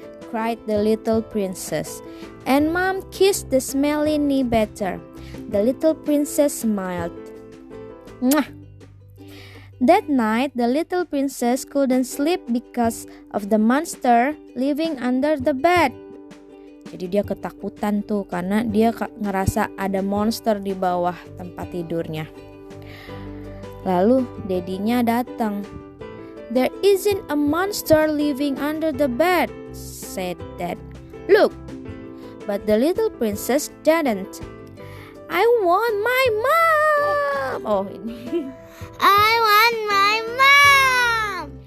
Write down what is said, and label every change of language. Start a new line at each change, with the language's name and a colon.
English: cried the little princess. And Mom kissed the smelly knee better. The little princess smiled. Mwah! That night, the little princess couldn't sleep because of the monster living under the bed.
Indonesian: Jadi dia ketakutan tuh karena dia ngerasa ada monster di bawah tempat tidurnya. Lalu dedinya datang.
English: There isn't a monster living under the bed, said Dad. Look, but the little princess didn't. I want my mom.
Indonesian: Oh ini.
English: I want my mom,